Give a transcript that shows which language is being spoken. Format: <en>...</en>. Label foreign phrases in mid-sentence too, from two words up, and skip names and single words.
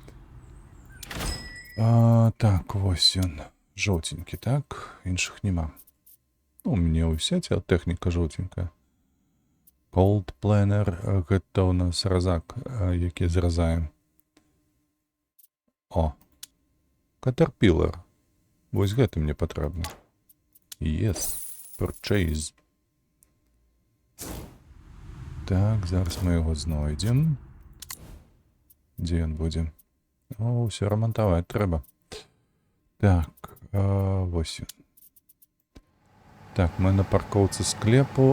<be>Так, вось ён, жоўценькі, так, іншых няма. Ну, у мяне ўся ця тэхніка жоўценькая. Cold Planner, гэта ў нас разак, які зразаем. О, Caterpillar. Вось гэта мне патрэбна.</be> <en>Yes, purchase.</en> <be>Так, зараз мы яго знойдзем. Дзе ён будзе? О, ўсё рамантаваць трэба. Так, вось ён. Так, мы на паркоўцы склепу.</be>